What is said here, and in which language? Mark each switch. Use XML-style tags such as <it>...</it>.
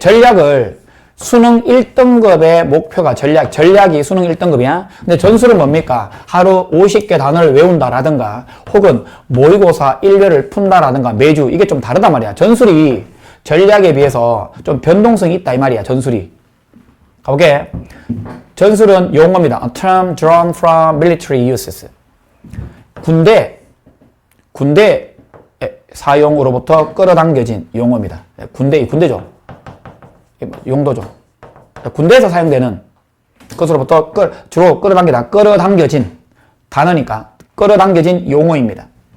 <ko>전략을 수능 1등급의 목표가 전략이 수능 1등급이야. 근데 전술은 뭡니까? 하루 50개 단어를 외운다라든가 혹은 모의고사 1회를 푼다라든가 매주 이게 좀 다르단 말이야. 전술이 전략에 비해서 좀 변동성이 있다 이 말이야. 전술이. 가볼게. 전술은 용어입니다.</ko> <en>A term drawn from military uses.</en> <ko>군대 사용으로부터 끌어당겨진 용어입니다. 군대죠. 용도죠. 군대에서 사용되는 것으로부터 주로 끌어당겨진 단어니까 끌어당겨진 용어입니다.</ko>